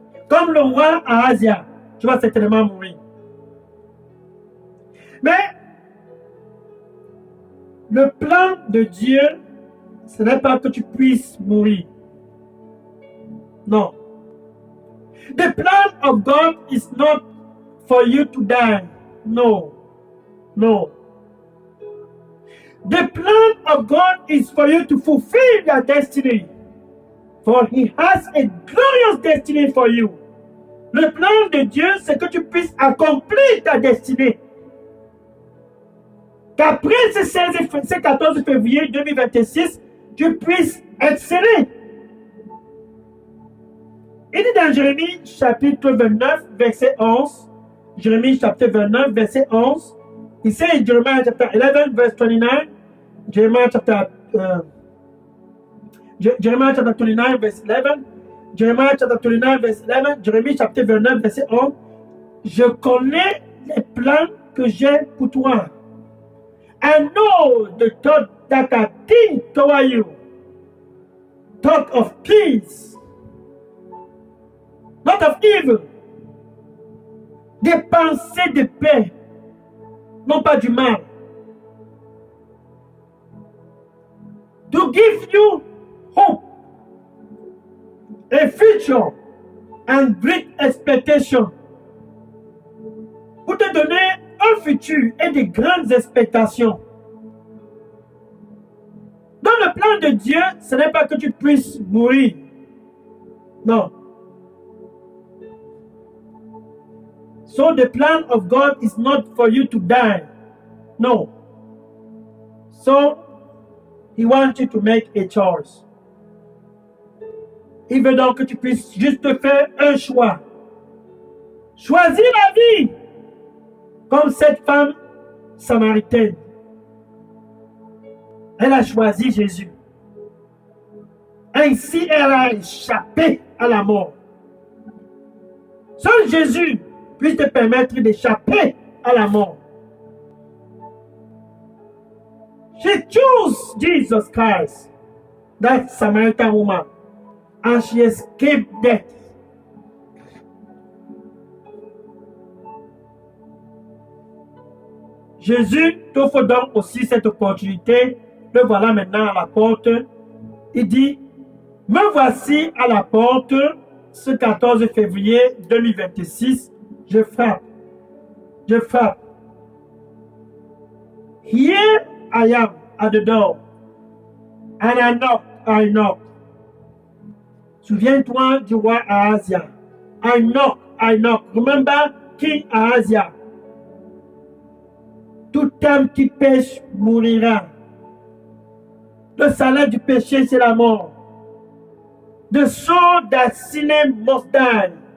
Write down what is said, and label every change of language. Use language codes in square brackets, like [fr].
[fr] Comme le roi Ahazia, tu vas certainement mourir. Mais le plan de Dieu, ce n'est pas que tu puisses mourir. Non. [en] The plan of God is not for you to die. No. No. The plan of God is for you to fulfill your destiny. For He has a glorious destiny for you. [fr] Le plan de Dieu, c'est que tu puisses accomplir ta destinée. Qu'après ce 14 février 2026, tu puisses exceller. Il dit dans Jérémie chapitre 29, verset 11, Jérémie chapitre 29, verset 11, [en] he says in Jeremiah chapter 11, verse 29, Jeremiah chapter 29, verse 11, [fr] Jeremiah chapter 29, verse 11, Jérémie chapitre 29, verset 11, je connais les plans que j'ai pour toi. [en] I know the thought that I think toward you. Thought of peace, not of evil. [fr] Des pensées de paix, non pas du mal. [en] To give you hope, a future and great expectation. [fr] Pour te donner un futur et de grandes expectations. Dans le plan de Dieu, ce n'est pas que tu puisses mourir. Non. [en] So the plan of God is not for you to die. No. So He wants you to make a choice. [fr] Il veut donc que tu puisses juste faire un choix. Choisis la vie. Comme cette femme samaritaine. Elle a choisi Jésus. Ainsi, elle a échappé à la mort. Seul Jésus puisse te permettre d'échapper à la mort. [en] She chose Jesus Christ, that Samaritan woman, and she escaped death. [fr] Jésus t'offre donc aussi cette opportunité. Le voilà maintenant à la porte. Il dit, me voici à la porte ce 14 février 2026. Je frappe. Je frappe. [en] Here I am at the door. And I knock. [fr] Souviens-toi du roi Ahazia. [en] I knock. Remember King Ahazia. [fr] Tout homme qui pêche mourira. Le salaire du péché, c'est la mort. [en] The soul that sinneth must die.